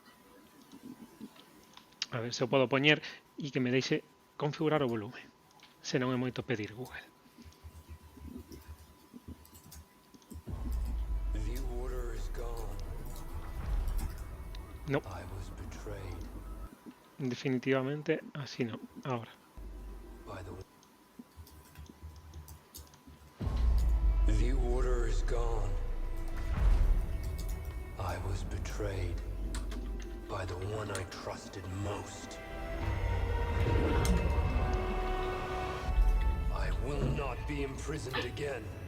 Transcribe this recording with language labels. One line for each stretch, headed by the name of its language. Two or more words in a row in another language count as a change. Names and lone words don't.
Galician: A ver se o podo poñer e que me deixe configurar o volume, se non é moito pedir, Google. No. Definitivamente así no. Ahora.
English: The order is gone. I was betrayed by the one I trusted most. I will not be imprisoned again.